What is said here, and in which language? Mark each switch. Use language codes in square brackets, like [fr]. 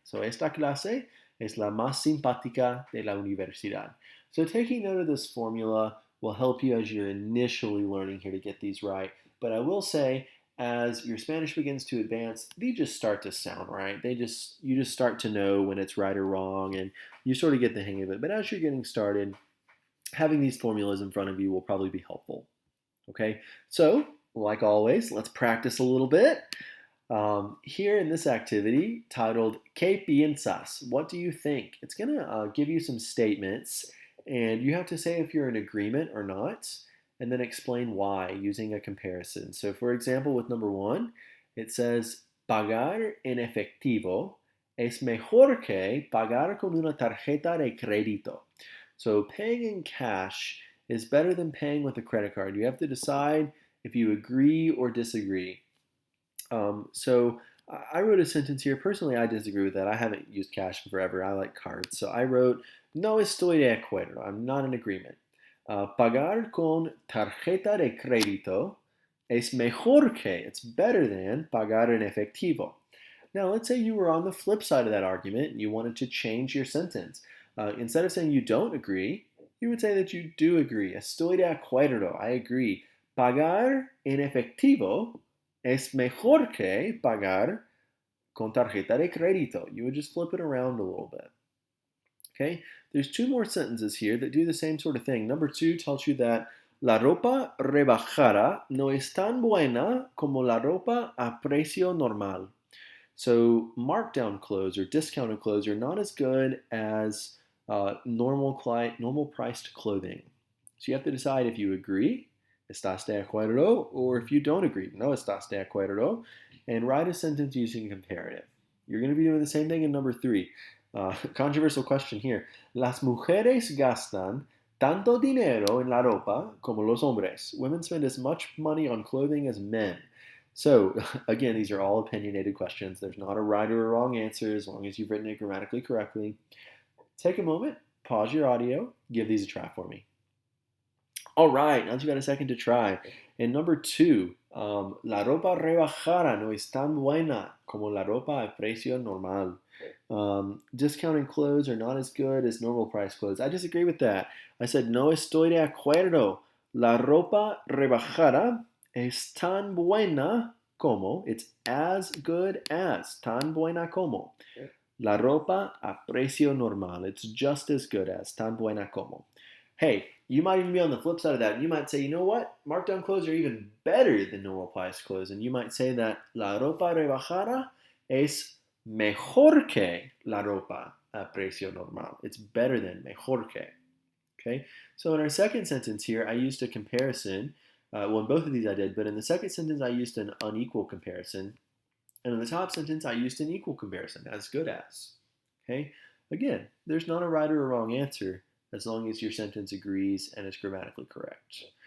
[en] So [es] esta clase es la más simpática de la universidad. [en] So taking note of this formula will help you as you're initially learning here to get these right. But I will say, as your Spanish begins to advance, they just start to sound right. You just start to know when it's right or wrong, and you sort of get the hang of it. But as you're getting started, having these formulas in front of you will probably be helpful. Okay, so like always, let's practice a little bit. Here in this activity titled [es] ¿Qué piensas? [en] What do you think? It's going to give you some statements, and you have to say if you're in agreement or not, and then explain why using a comparison. So for example, with number 1, it says [es] pagar en efectivo es mejor que pagar con una tarjeta de crédito. [en] So paying in cash is better than paying with a credit card. You have to decide if you agree or disagree. So I wrote a sentence here. Personally, I disagree with that. I haven't used cash in forever. I like cards. So I wrote, [es] no estoy de acuerdo. [en] I'm not in agreement. [es] Pagar con tarjeta de crédito es mejor que, [en] it's better than, [es] pagar en efectivo. [en] Now, let's say you were on the flip side of that argument and you wanted to change your sentence. Instead of saying you don't agree, you would say that you do agree. [es] Estoy de acuerdo. [en] I agree. [es] Pagar en efectivo es mejor que pagar con tarjeta de crédito. [en] You would just flip it around a little bit. Okay, there's 2 more sentences here that do the same sort of thing. Number 2 tells you that [es] la ropa rebajada no es tan buena como la ropa a precio normal. [en] So markdown clothes or discounted clothes are not as good as normal priced clothing. So you have to decide if you agree, [es] estás de acuerdo, [en] or if you don't agree, [es] no estás de acuerdo, [en] and write a sentence using comparative. You're going to be doing the same thing in number 3. Controversial question here. [es] Las mujeres gastan tanto dinero en la ropa como los hombres. [en] Women spend as much money on clothing as men. So, again, these are all opinionated questions. There's not a right or a wrong answer as long as you've written it grammatically correctly. Take a moment, pause your audio, give these a try for me. All right, now that you've got a second to try. And number 2, [es] la ropa rebajada no es tan buena como la ropa a precio normal. [en] Discounted clothes are not as good as normal price clothes. I disagree with that. I said, [es] no estoy de acuerdo. La ropa rebajada es tan buena como, [en] it's as good as, [es] tan buena como. La ropa a precio normal, [en] it's just as good as, [es] tan buena como. [en] Hey, you might even be on the flip side of that. You might say, you know what? Markdown clothes are even better than normal price clothes. And you might say that [es] la ropa rebajada es mejor que la ropa a precio normal. [en] It's better than [es] mejor que. [en] Okay? So in our second sentence here, I used a comparison. Well, in both of these I did, but in the second sentence I used an unequal comparison. And in the top sentence I used an equal comparison, as good as. Okay? Again, there's not a right or a wrong answer as long as your sentence agrees and is grammatically correct.